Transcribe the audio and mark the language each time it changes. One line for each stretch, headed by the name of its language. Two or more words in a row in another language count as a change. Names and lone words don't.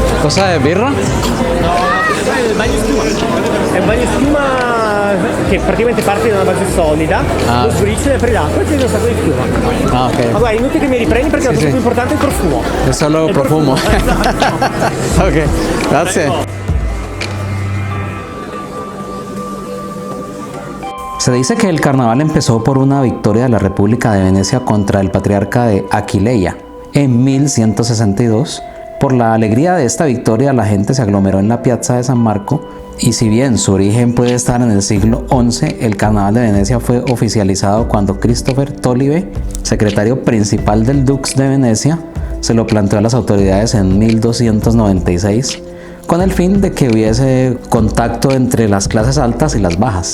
Italian: cosa de birra? Il bagno schiuma. È un bagno schiuma che praticamente parte da una base solida, lo sgolisce per l'acqua e tiene un sacco di schiuma. Ah, ok. Ma guarda, inutile che mi riprendi perché la cosa più importante è il profumo.
Spanish: Es solo El profumo.
Italian: Esatto. Ok, grazie.
Spanish: Se dice que el carnaval empezó por una victoria de la República de Venecia contra el patriarca de Aquileia en 1162. Por la alegría de esta victoria, la gente se aglomeró en la piazza de San Marco, y si bien su origen puede estar en el siglo XI, el carnaval de Venecia fue oficializado cuando Christopher Tolive, secretario principal del Dux de Venecia, se lo planteó a las autoridades en 1296, con el fin de que hubiese contacto entre las clases altas y las bajas.